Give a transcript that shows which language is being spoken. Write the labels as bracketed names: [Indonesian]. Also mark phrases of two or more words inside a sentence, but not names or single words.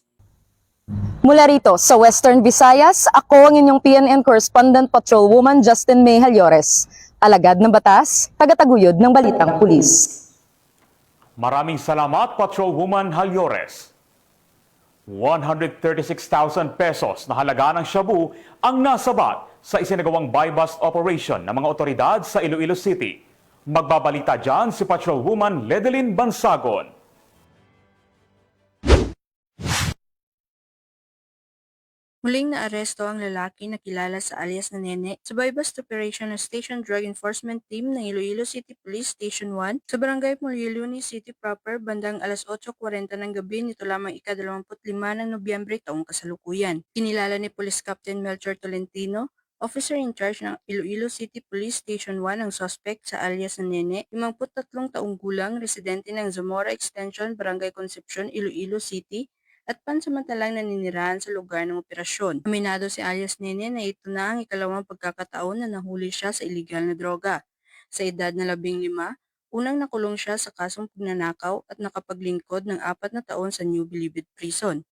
[Filipino] Mula rito sa Western Visayas, ako ang inyong PNN Correspondent Patrolwoman Justin May Halyores. Alagad ng batas, tagataguyod ng balitang pulis. Maraming salamat, Patrolwoman Halyores. 136,000 pesos na halaga ng shabu ang nasabat sa isinagawang [English] buy-bust operation [Filipino] ng mga otoridad sa Iloilo City. Magbabalita dyan si Patrolwoman Ledelyn Bansagon. Muling naaresto ang lalaki na kilala sa alias na Nene sa [English] buy-bust operation [Filipino] ng Station Drug Enforcement Team ng Iloilo City Police Station 1 sa Barangay Molliluni City proper bandang alas 8:40 ng gabi nito lamang ika-25 ng Nobyembre taong kasalukuyan. Kinilala ni Police Captain Melchor Tolentino, [English] Officer in charge [Filipino] ng Iloilo City Police Station 1 ang suspect sa alias na Nene, 53 taong gulang, residente ng Zamora Extension, Barangay Concepcion, Iloilo City, at pansamantalang naninirahan sa lugar ng operasyon. Aminado si alias Nene na ito na ang ikalawang pagkakataon na nahuli siya sa iligal na droga. Sa edad na 15, unang nakulong siya sa kasong pagnanakaw at nakapaglingkod ng 4 na taon sa New Bilibid Prison.